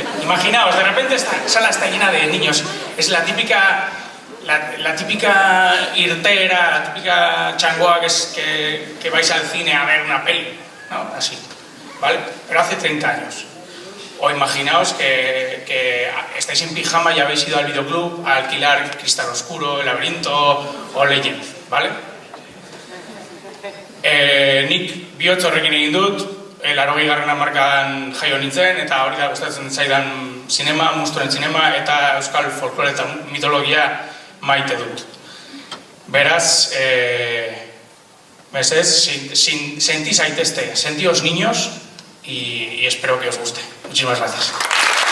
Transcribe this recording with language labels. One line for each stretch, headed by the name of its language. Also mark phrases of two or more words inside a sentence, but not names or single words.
Spanish: Imaginaos, de repente esta sala está llena de niños. Es la típica irtera, la típica changoa que vais al cine a ver una peli, ¿no? Así, ¿vale? Pero hace 30 años. O imaginaos que estáis en pijama y habéis ido al videoclub a alquilar Cristal Oscuro, El Laberinto o Legend, ¿vale?
Basque: Nik bihotz horrekin egin dut, 80. hamarkadan jaio nintzen, eta hori da gustatzen zaidan zinema, musturen zinema, eta euskal folklore eta mitologia maite dut. Beraz, sentí zaitezte,
Spanish: sentíos niños, y espero que os guste. Muchísimas gracias.